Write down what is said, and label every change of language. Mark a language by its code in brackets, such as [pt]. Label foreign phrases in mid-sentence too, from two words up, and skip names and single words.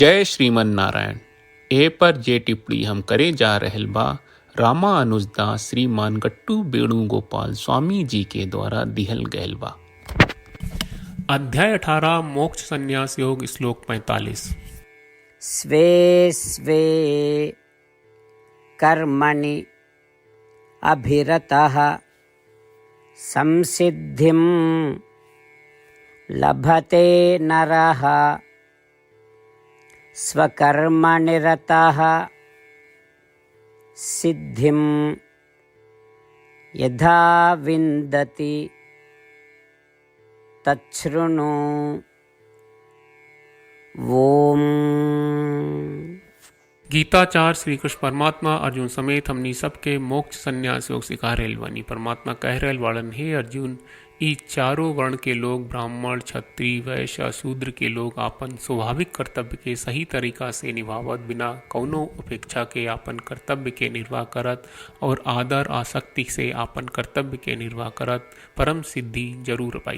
[bho] जय श्रीमन नारायण। ए पर जे टिप्पणी हम करे जा रहल बा रामानुजदास श्रीमान गट्टू वेणुगोपाल स्वामी जी के द्वारा दिहल गयल बा। अध्याय 18 मोक्ष संन्यास योग श्लोक 45। [sa] स्वे स्वे कर्मणि अभिरतः संसिद्धिं लभते नरः स्वकर्मनिरतः सिद्धिं यथा विन्दति तच्छृणु। ओम। [bho] गीताचार्य श्री कृष्ण परमात्मा अर्जुन समेत हमनी सबके मोक्ष संन्यास योग सिखा रहल बानी। परमात्मा कह रहल वाड़न, हे अर्जुन, ई चारों वर्ण के लोग, ब्राह्मण, क्षत्रिय, वैश्य, शूद्र के लोग आपन स्वाभाविक कर्तव्य के सही तरीका से निभावत बिना कौनो अपेक्षा के आपन कर्तव्य के निर्वाह करत और आदर आसक्ति से आपन कर्तव्य के निर्वाह करत परम सिद्धि जरूर पाई।